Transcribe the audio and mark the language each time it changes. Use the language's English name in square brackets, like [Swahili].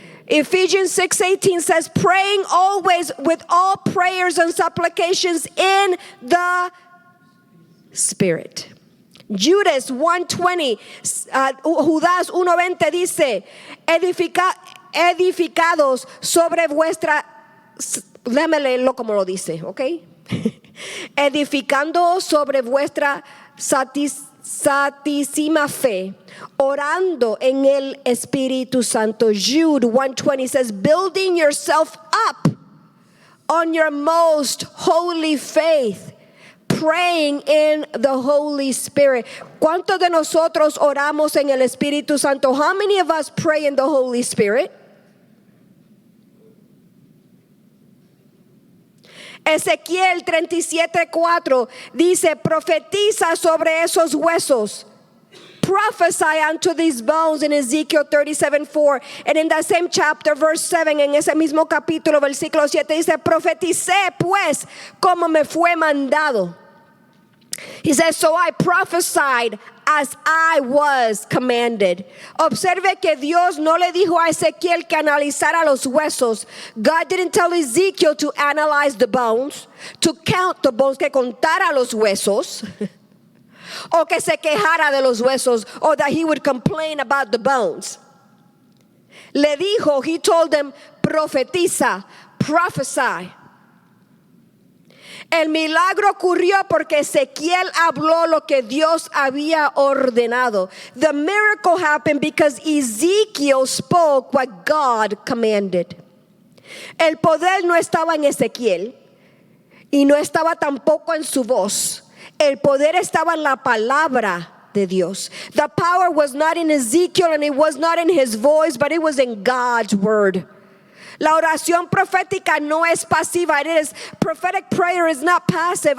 [English] Ephesians 6:18 says, praying always with all prayers and supplications in the Spirit. [Spanish] Judas 1:20, Judas 1:20 dice, edificados sobre vuestra, déjame leerlo como lo dice, ¿ok? Edificando sobre vuestra santísima fe, orando en el Espíritu Santo. [English] Jude 1:20 says, building yourself up on your most holy faith, praying in the Holy Spirit. [Spanish] ¿Cuántos de nosotros oramos en el Espíritu Santo? [English] How many of us pray in the Holy Spirit? [Spanish] Ezequiel 37:4 dice, profetiza sobre esos huesos. [English] Prophesy unto these bones in Ezekiel 37:4. And in that same chapter, verse 7, [Spanish] en ese mismo capítulo, versículo 7, dice, profeticé pues como me fue mandado. [English] He says, so I prophesied as I was commanded. [Spanish] Observe que Dios no le dijo a Ezequiel que analizara los huesos. [English] God didn't tell Ezekiel to analyze the bones, to count the bones, [Spanish] que contara los huesos, [English] o que se quejara de los huesos, or that he would complain about the bones. [Spanish] Le dijo, [English] he told them, [Spanish] profetiza, [English] prophesy. [Spanish] El milagro ocurrió porque Ezequiel habló lo que Dios había ordenado. [English] The miracle happened because Ezekiel spoke what God commanded. [Spanish] El poder no estaba en Ezequiel y no estaba tampoco en su voz. El poder estaba en la palabra de Dios. [English] The power was not in Ezekiel and it was not in his voice, but it was in God's word. [Spanish] La oración profética no es pasiva. [English] Prophetic prayer is not passive.